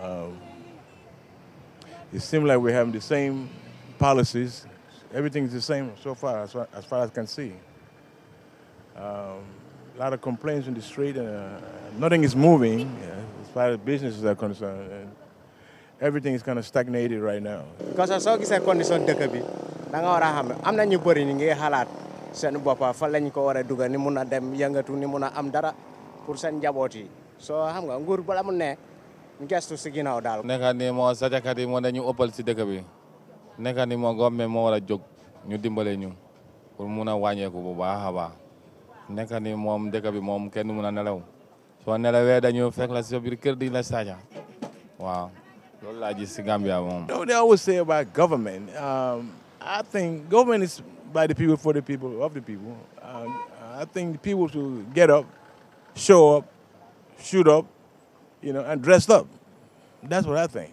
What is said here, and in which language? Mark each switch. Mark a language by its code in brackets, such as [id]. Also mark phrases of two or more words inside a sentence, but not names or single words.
[en] It seems like we're having the same policies. Everything's the same so far, as far as I can see. A lot of complaints in the street, and nothing is moving as far as businesses are concerned. And everything is kind of stagnated right now. Because I saw this condition [wo] dëkk bi da nga wara xam am na ñu bari ñi ngi xalaat seen boppa fa lañ ko wara dugal ni mëna dem yëngatu ni mëna am dara pour seen njaboot yi so xam nga nguur bala mu ne gestu ci ginaaw daal nekka ni mo sajakat yi mo dañu ëppal ci dëkk bi nekka ni mo gomme mo wara jóg ñu dimbalé ñu pour mëna wañéku bu baaxa baax nekka ni mom dëkk bi mom kenn mëna nelaw so nelawé dañu fekk la ci biir kër di la saja waaw. [en] They always say about government. I think government is by the people, for the people, of the people. I think the people should get up, show up, shoot up, and dress up. That's what I think.